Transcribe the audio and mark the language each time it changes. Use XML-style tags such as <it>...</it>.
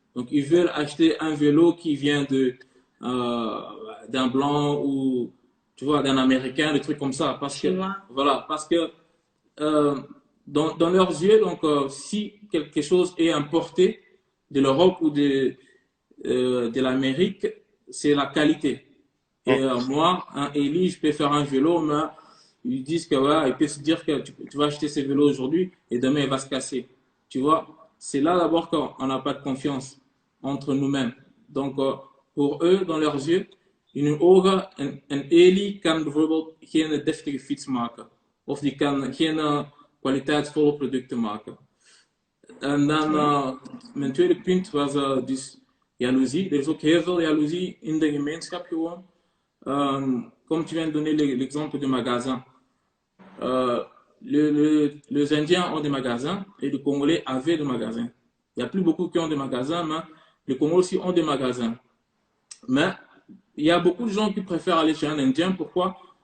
<fr>Donc ils veulent acheter un vélo qui vient d'un blanc ou tu vois d'un américain, des trucs comme ça, parce que voilà, parce que dans leurs yeux, donc si quelque chose est importé de l'Europe ou de l'Amérique, c'est la qualité. Et moi, un Eli, je peux faire un vélo, mais ils disent que ouais, ils peuvent se dire que tu vas acheter ce vélo aujourd'hui et demain il va se casser. Tu vois, c'est là d'abord qu'on n'a pas de confiance entre nous-mêmes. Donc pour eux, dans leurs yeux,</fr> <nl>in hun ogen, een Eli kan bijvoorbeeld geen deftige fiets maken. Of die kan geen kwaliteitsvolle producten maken. En dan, mijn tweede punt was dus jaloezie. Er is ook heel veel jaloezie in de gemeenschap gewoon.</nl> <fr>Comme tu viens de donner l'exemple du magasin. Les Indiens ont des magasins et les Congolais avaient des magasins. Il n'y a plus beaucoup qui ont des magasins, mais les Congolais aussi ont des magasins. Mais il y a beaucoup de gens qui préfèrent aller chez un Indien. Pourquoi?</fr>